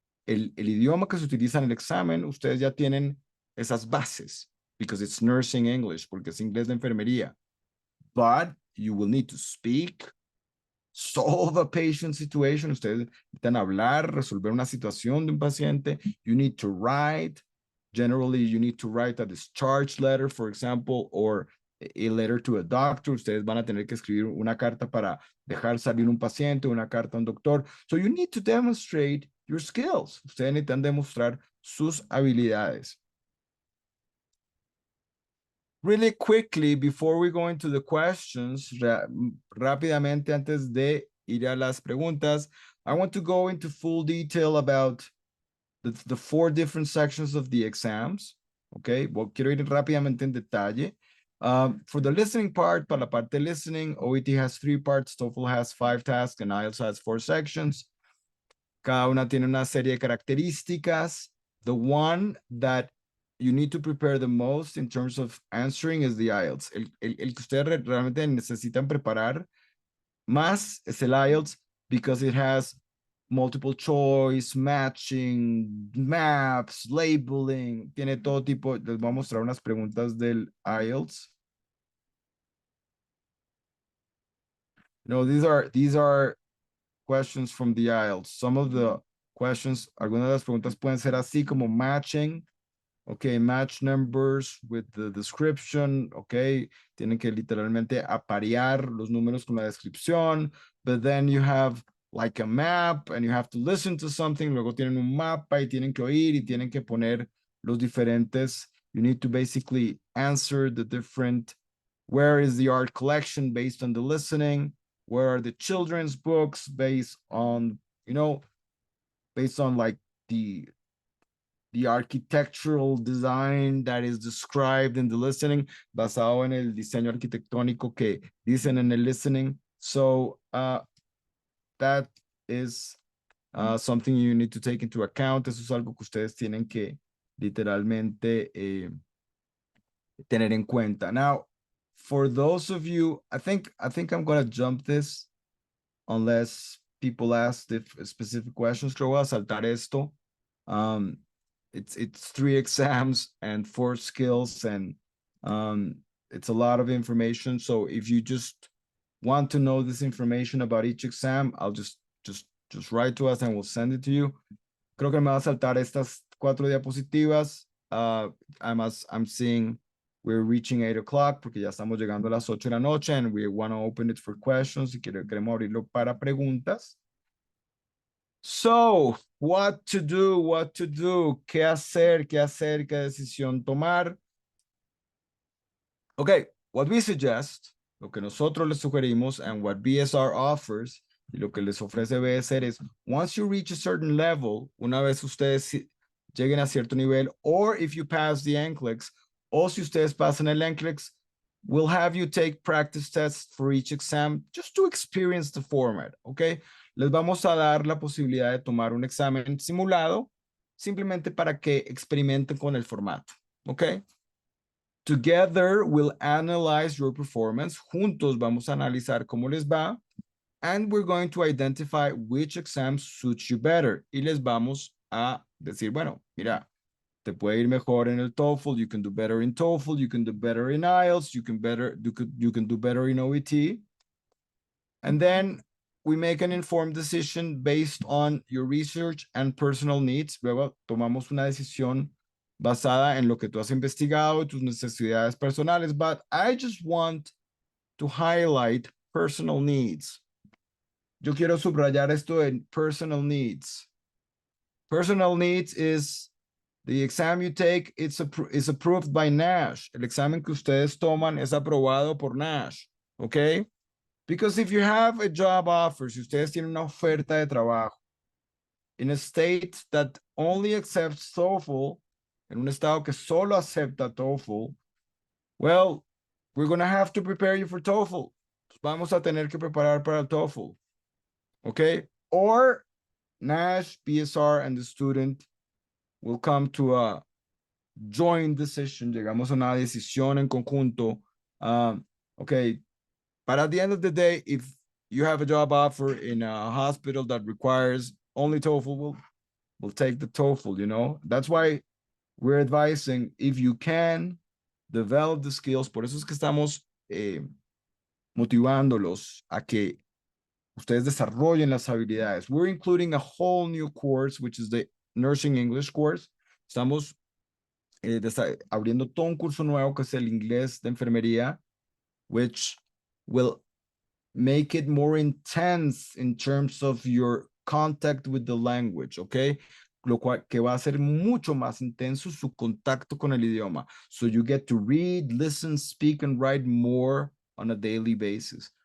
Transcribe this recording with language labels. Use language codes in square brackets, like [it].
[es] El idioma que se utiliza en el examen, ustedes ya tienen esas bases, [en] because it's nursing English, [es] porque es inglés de enfermería. [en] But you will need to speak, solve a patient situation. [es] Ustedes necesitan hablar, resolver una situación de un paciente. [en] You need to write. Generally, you need to write a discharge letter, for example, or a letter to a doctor. [es] Ustedes van a tener que escribir una carta para dejar salir un paciente, una carta a un doctor. [en] So you need to demonstrate your skills. [es] Ustedes necesitan demostrar sus habilidades. [en] Really quickly, before we go into the questions, [es] rápidamente antes de ir a las preguntas, [en] I want to go into full detail about the 4 different sections of the exams. [es] Okay, well, quiero ir rápidamente en detalle. [en] For the listening part, [es] para la parte de listening, [en] OET has 3 parts, TOEFL has 5 tasks, and IELTS has 4 sections. [es] Cada una tiene una serie de características. [en] The one that you need to prepare the most in terms of answering is the IELTS. [es] El que ustedes realmente necesitan preparar más es el IELTS [en] because it has multiple choice, matching, maps, labeling, [es] tiene todo tipo. Les voy a mostrar unas preguntas del IELTS. [en] No, these are questions from the IELTS. Some of the questions, [es] algunas de las preguntas pueden ser así como matching. [en] Okay, match numbers with the description. [es] Okay, tienen que literalmente aparear los números con la descripción. [en] But then you have like a map and you have to listen to something. [es] Luego tienen un mapa y tienen que oír y tienen que poner los diferentes. [en] You need to basically answer the different. Where is the art collection based on the listening? Where are the children's books based on, you know, based on like the architectural design that is described in the listening, [es] basado en el diseño arquitectónico que dicen en el listening. [en] So that is something you need to take into account. [es] Eso es algo que ustedes tienen que literalmente tener en cuenta. [en] Now, for those of you, I think I'm gonna jump this unless people ask if specific questions. [es] Creo voy a saltar esto. [en] It's 3 exams and 4 skills, and it's a lot of information. So if you just want to know this information about each exam, I'll just write to us and we'll send it to you. [es] Creo que me va a saltar estas 4 diapositivas. [en] I'm seeing we're reaching 8 o'clock [es] porque ya estamos llegando a las 8 de la noche, [en] and we want to open it for questions. [es] Y queremos abrirlo para preguntas. [en] So, what to do, [es] qué hacer, qué decisión tomar. [en] Okay, what we suggest, [es] lo que nosotros les sugerimos, [en] and what BSR offers, [es] y lo que les ofrece BSR es, [en] once you reach a certain level, [es] una vez ustedes lleguen a cierto nivel, [en] or if you pass the NCLEX, [es] o si ustedes pasan el NCLEX, [en] we'll have you take practice tests for each exam just to experience the format, okay? [es] Les vamos a dar la posibilidad de tomar un examen simulado simplemente para que experimenten con el formato, ¿ok? [en] Together, we'll analyze your performance. [es] Juntos vamos a analizar cómo les va. [en] And we're going to identify which exams suit you better. [es] Y les vamos a decir, bueno, mira, te puede ir mejor en el TOEFL. [en] You can do better in TOEFL. You can do better in IELTS. You can do better in OET. And then we make an informed decision based on your research and personal needs. [es] Luego tomamos una decisión basada en lo que tú has investigado, tus necesidades personales. [en] But I just want to highlight personal needs. [es] Yo quiero subrayar esto en [en] personal needs. Personal needs is the exam you take, is approved by NASH. [es] El examen que ustedes toman es aprobado por NASH. [en] Okay? Because if you have a job offer, [es] si ustedes tienen una oferta de trabajo [en] in a state that only accepts TOEFL, [es] en un estado que solo acepta TOEFL, [en] well, we're going to have to prepare you for TOEFL. [es] Vamos a tener que preparar para el TOEFL. [en] Okay? Or NASH, BSR, and the student will come to a joint decision. [es] Llegamos a una decisión en conjunto. [en] Okay, but at the end of the day, if you have a job offer in a hospital that requires only TOEFL, we'll take the TOEFL, you know? That's why we're advising, if you can, develop the skills. [es] Por eso es que estamos motivándolos a que ustedes desarrollen las habilidades. [en] We're including a whole new course, which is the Nursing English course. [es] Estamos abriendo todo un curso nuevo que es el inglés de enfermería, [en] which will make it more intense in terms of your contact with the language, okay? [es] Lo cual que va a ser mucho más intenso su contacto con el idioma. [en] So you get to read, listen, speak, and write more on a daily basis.